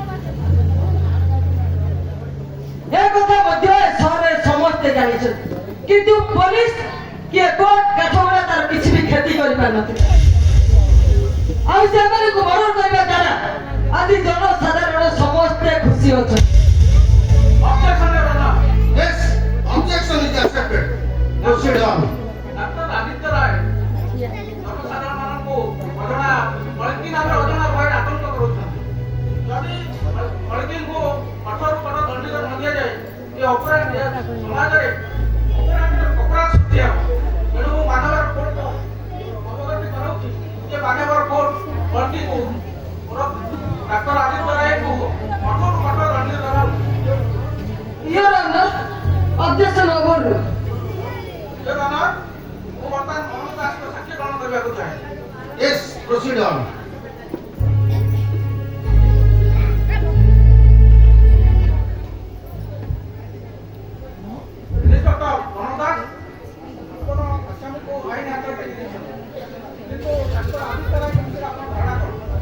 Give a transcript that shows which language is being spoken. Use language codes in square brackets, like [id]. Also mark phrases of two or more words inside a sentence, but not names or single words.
[or] ଏ କଥା ମଧ୍ୟ ଏ ସହରରେ ସମସ୍ତେ ଜାଣିଛନ୍ତି, କିନ୍ତୁ ପୋଲିସ କିଏ କୋର୍ଟ କାଠଗড়ା ତାର କିଛି ବି କ୍ଷତି କରିପାରିନଥିଲା। ଆଉ ସେମାନଙ୍କୁ ମର୍ଡର କରିବା ଦ୍ୱାରା ଆଜି ଜନସାଧାରଣ ସମସ୍ତେ ଖୁସି ଅଛନ୍ତି। [en] Objection, Your Honor. Yes, objection is accepted. Proceed on. [or] ଡାକ୍ତର ଆଦିତ୍ୟ ରାୟ ଜନସାଧାରଣମାନଙ୍କୁ ଅଜଣା କଳଙ୍କି ନାମରେ ଅଜଣା ଭୟରେ ଆତଙ୍କ କରୁଛନ୍ତି। ଯଦି କଳଙ୍କିଙ୍କୁ କଠୋର ଦଣ୍ଡିତ ନ ଦିଆଯାଏ ଏ ଅପରାଧ ସମାଜରେ ଅପରାଧ ସୃଷ୍ଟି ହେବ। ତେଣୁ ମୁଁ ମାନ୍ୟବର କୋର୍ଟକୁ ଅବଗତି କରାଉଛି ଯେ ମାନ୍ୟବର କୋର୍ଟ କଳଙ୍କିଙ୍କୁ ଡାକ୍ତର ଆଦିତ୍ୟ ରାୟଙ୍କୁ କଠୋର ଦଣ୍ଡିତ ଦେବା ଉଚିତ। [en] Your Honor, objection overruled. Your Honor, [or] ମୁଁ ବର୍ତ୍ତମାନ ମନୋଜ ଦାସଙ୍କ ସାକ୍ଷୀ ଗ୍ରହଣ କରିବାକୁ ଚାହେଁ। [en] Yes, proceed on. [or] ଇନ୍ସପେକ୍ଟର ମନୋଜ ଦାସ, ଆପଣ ଆସାମୀକୁ ଆଇନ ହାତରେ ଟେକି ଦେଇଛନ୍ତି, କିନ୍ତୁ ଡାକ୍ତର ଆଦିତ୍ୟ ରାୟ ବିଷୟରେ ଆପଣ ଧାରଣା କଣ?